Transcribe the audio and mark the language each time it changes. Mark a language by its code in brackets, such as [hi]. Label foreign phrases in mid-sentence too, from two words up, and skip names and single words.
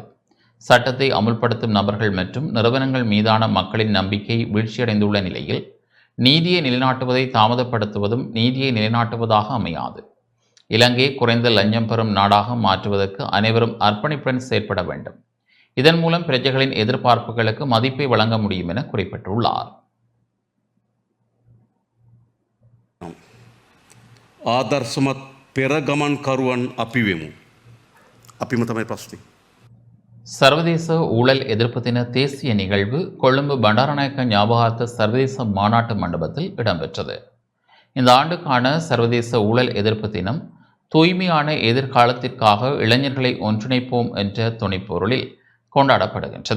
[ta] சட்டத்தை அமுல்படுத்தும் நபர்கள் மற்றும் நிறுவனங்கள் மீதான மக்களின் நம்பிக்கை வீழ்ச்சியடைந்துள்ள நிலையில் நீதியை நிலைநாட்டுவதை தாமதப்படுத்துவதும் நீதியை நிலைநாட்டுவதாக அமையாது. இலங்கையை குறைந்த லஞ்சம் பெறும் நாடாக மாற்றுவதற்கு அனைவரும் அர்ப்பணிப்புடன் செயற்பட வேண்டும். இதன் மூலம் பிரஜைகளின் எதிர்பார்ப்புகளுக்கு மதிப்பை வழங்க முடியும் என குறிப்பிட்டுள்ளார். [si] ආදර්ශමත් පෙරගමන්කරුවන් අපි වෙමු. අපිම තමයි ප්‍රශ්නේ. [ta] சர்வதேச ஊழல் எதிர்ப்பு தின தேசிய நிகழ்வு கொழும்பு பண்டாரநாயக்க ஞாபகார்த்த சர்வதேச மாநாட்டு மண்டபத்தில் இடம்பெற்றது. இந்த ஆண்டுக்கான சர்வதேச ஊழல் எதிர்ப்பு தினம் தூய்மையான எதிர்காலத்திற்காக இளைஞர்களை ஒன்றிணைப்போம் என்ற துணைப்பொருளில் கொண்டாடப்படுகின்றது.